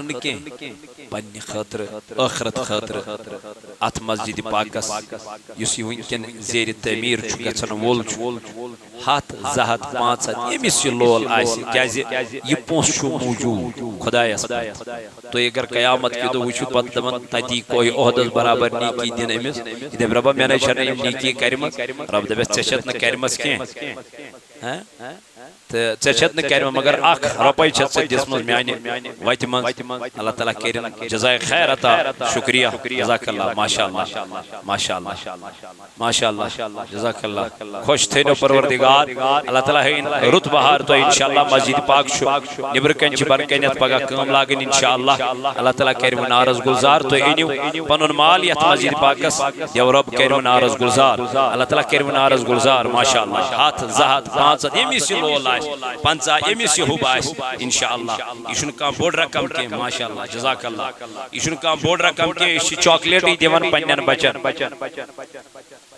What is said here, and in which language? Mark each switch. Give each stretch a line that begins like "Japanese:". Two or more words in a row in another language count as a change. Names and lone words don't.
Kashmiri: نہٕ کینٛہہ پننہِ خٲطرٕ ٲخرت خٲطرٕ اتھ مسجد پاکس یُس یہِ وٕنکٮ۪ن زیرِ تعمیٖر چھُ گژھن وول چھُ ہتھ زٕ ہتھ پانٛژھ ہتھ ییٚمِس یہِ لول آسہِ کیٛازِ یہِ پونٛسہٕ چھُ موٗجوٗد خۄدایس تُہۍ اگر قیامت کہِ دۄہ وٕچھِو پتہٕ دپن تتی کوٚہہِ عہدس برابر نیٖکی دِنہٕ أمِس یہِ دپہِ رۄبا مےٚ نَے چھَنہٕ یِم نیٖکی کَرِمژ رۄب دپٮ۪س ژےٚ چھَتھ نہٕ کَرِمژ کینٛہہ تہٕ ژےٚ چھَتھ نہٕ کَرِمژ مگر اکھ رۄپے چھَتھ ژےٚ دِژمٕژ میانہِ وتہِ منٛز اللہ تعالیٰ کٔرِنۍ جزائے خیر عطا شکریہ
Arabic: جزاک اللہ ماشاء اللہ ماشاء اللہ ماشاء اللہ جزاک اللہ
Kashmiri: خوش تھٲینو پروردگار اللہ تعالیٰ ہٲیِن رُت بہار تۄہہِ انشاءاللہ مسجد پاک چھُ نٮ۪برٕ کَنۍ چھِ بۄنہٕ کَنٮ۪تھ پگاہ کٲم لاگٕنۍ انشاءاللہ اللہ تعالیٰ کٔرِوٕ نارس گُلزار تُہۍ أنِو پنُن مال یتھ مسجد پاکس دیو رۄب کٔرِوٕ نارس گُلزار اللہ تعالیٰ کٔرِوٕ نارس گُلزار
Arabic: ماشاء اللہ
Kashmiri: ہتھ زٕ ہتھ پانٛژھ ہتھ ییٚمِس یہِ لول آسہِ پنژاہ ییٚمِس یہِ حُب آسہِ انشاءاللہ یہِ چھُنہٕ کانٛہہ بوٚڑ رقم کینٛہہ
Arabic: ماشاء اللہ جزاک اللہ
Kashmiri: یہ چھُنہٕ کانٛہہ بوٚڑ رقم کینٛہہ أسۍ چھِ چاکلیٹٕے دِوان پننٮ۪ن بچن